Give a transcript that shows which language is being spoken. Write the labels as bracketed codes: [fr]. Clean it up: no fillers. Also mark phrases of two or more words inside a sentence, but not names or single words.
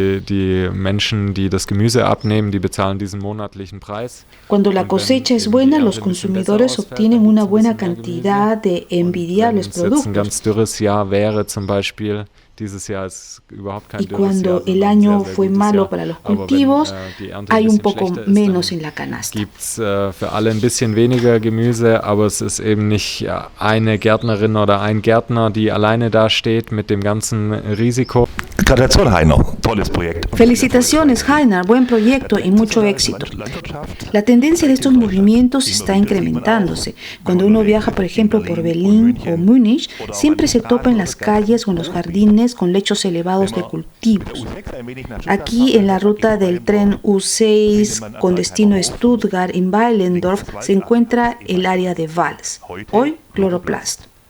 [es] Cuando la cosecha es buena, los consumidores obtienen una buena cantidad de envidiables productos. Y cuando el año fue malo para los cultivos, hay un poco menos en la canasta. [de] Gibt's für alle ein bisschen weniger Gemüse, aber es ist eben nicht eine Gärtnerin oder ein Gärtner, die alleine da steht mit dem ganzen Risiko. Gratulación, Heiner. Tolles proyecto. [es] Felicitaciones, Heiner. Buen proyecto y mucho éxito. La tendencia de estos movimientos está incrementándose. Cuando uno viaja, por ejemplo, por Berlín o Múnich, siempre se topa en las calles o en los jardines con lechos elevados de cultivos. Aquí, en la ruta del tren U6 con destino a Stuttgart, en Weilendorf, se encuentra el área de Vals, hoy Chloroplast.